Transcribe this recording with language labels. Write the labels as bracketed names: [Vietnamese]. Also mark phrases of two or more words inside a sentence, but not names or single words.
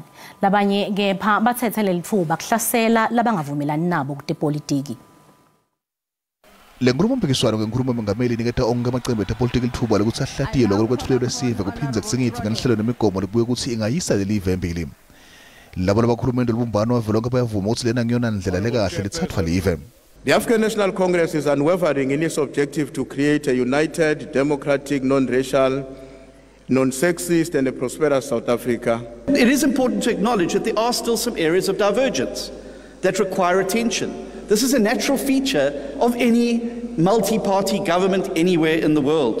[Swati] Labanye kepha bathethe lelithuba kuhlasela labangavumelani nabo kutepolitiki. Le nkulumo-mpikiswano ngenkulumo Mengameli iniketa onke amaqembu etepolitiki lithuba lokuthi ahlatiye lokho kwethulelwe lesive kuphindze kusingitwe ngenhlelo nemigomo lebuye ukuthi ingayisa lelive embili. Labo labakhulumende olubumbano wavelonke bayavuma ukuthi lena ngiyona ndlela lekahle lithathwa live. [English] The African National Congress is unwavering in its objective to create a united, democratic, non-racial, non-sexist and a prosperous South Africa. It is important to acknowledge that there are still some areas of divergence that require attention. This is a natural feature of any multi-party government anywhere in the world.